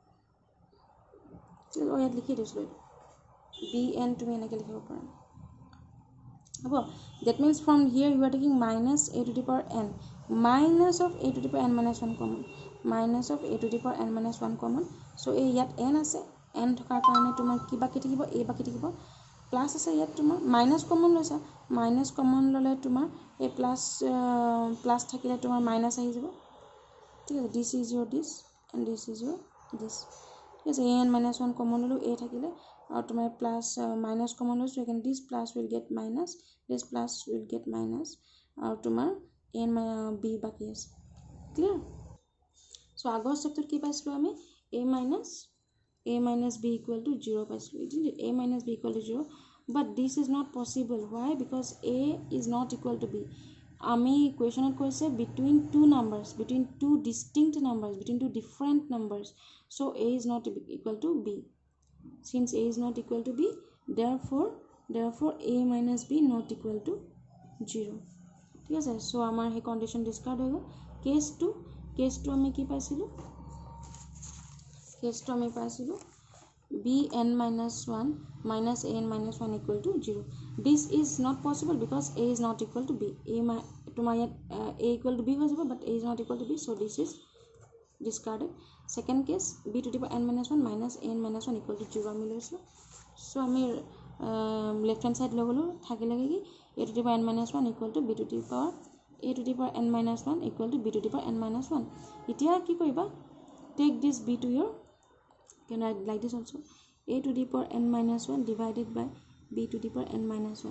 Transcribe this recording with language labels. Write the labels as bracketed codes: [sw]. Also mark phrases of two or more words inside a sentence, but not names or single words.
[en] so [as] ইয়াত লিখি দিছো [en] bn [as] তুমি এনেকৈ লিখিব পাৰা [en] that means from here you are taking minus a to the power n minus of a to the power n minus 1 common minus of a to the power n minus 1 common so [as] এই ইয়াত n আছে n থকাৰ কাৰণে তোমাৰ কি বাকি থাকিব a বাকি থাকিব প্লাস আছে ইয়াত তোমাৰ মাইনাস কমন লৈছা মাইনাস কমন ললে তোমাৰ a প্লাস থাকিলে তোমাৰ মাইনাস আহি যাব ঠিক আছে [en] this is your this and this is your this [as] ঠিক আছে [en] an minus 1 [as] কমন ললো a থাকিলে আৰু তোমাৰ প্লাস মাইনাস কমন লৈছো [en] again this plus will get minus this plus will get minus [as] আৰু তোমাৰ n b বাকি আছে ক্লিয়াৰ [en] so [as] আগৰ ষ্টেপটোত কি পাইছিলো আমি [en] a minus b equal to 0 পাইছিলো a minus b equal to 0 but this is not possible. Why? Because A is not equal to B. Ami question koise between two numbers, between two distinct numbers, between two different numbers. So A is not equal to B. Since A is not equal to B, therefore A minus B not equal to 0. [as] ঠিক আছে, so আমাৰ হে condition discard হৈ গ'ল. case 2 আমি কি পাইছিলো? [en] case 2 [as] আমি পাইছিলো [en] bn minus 1 minus an minus 1 equal to 0. This is not possible because A is not equal to B. A equal to B হৈ যাব, but A is not equal to B, so this is discarded. Second case b to the power n minus 1 minus an minus 1 equal to 0 [as] আমি লৈছো. [en] so আমি left hand side [as] লৈ গলো, থাকিলে কি [en] a to the power n minus 1 equal to b to the power a to the power n minus 1 equal to b to the power n minus 1. [as] এতিয়া কি কৰিবা? [en] take this b to your, you can write like this also, a to the power n minus 1 divided by b to the power n minus 1.